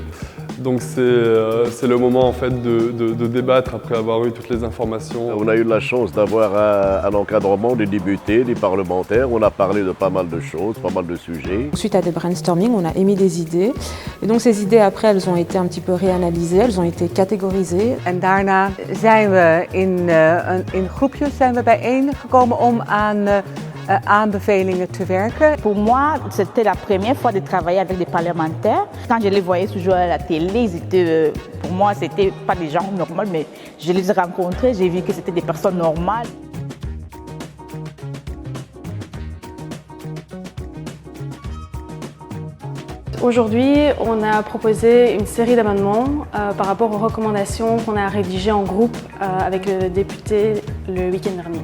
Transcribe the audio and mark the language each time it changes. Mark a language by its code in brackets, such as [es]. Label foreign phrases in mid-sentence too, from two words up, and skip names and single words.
[fr] Donc c'est le moment en fait de débattre après avoir eu toutes les informations. On a eu la chance d'avoir un encadrement des députés, des parlementaires. On a parlé de pas mal de choses, pas mal de sujets. Suite à des brainstorming, on a émis des idées. Et donc ces idées après, elles ont été un petit peu réanalysées, elles ont été catégorisées. [nl] En daarna zijn we in groepjes bijeengekomen om aan aanbevelingen te werken. [fr] Pour moi, c'était la première fois de travailler avec des parlementaires. Quand je les voyais toujours à la télé, pour moi, c'était pas des gens normaux, mais je les ai rencontrés, j'ai vu que c'était des personnes normales. Aujourd'hui, on a proposé une série d'amendements par rapport aux recommandations qu'on a rédigées en groupe avec le député le week-end dernier.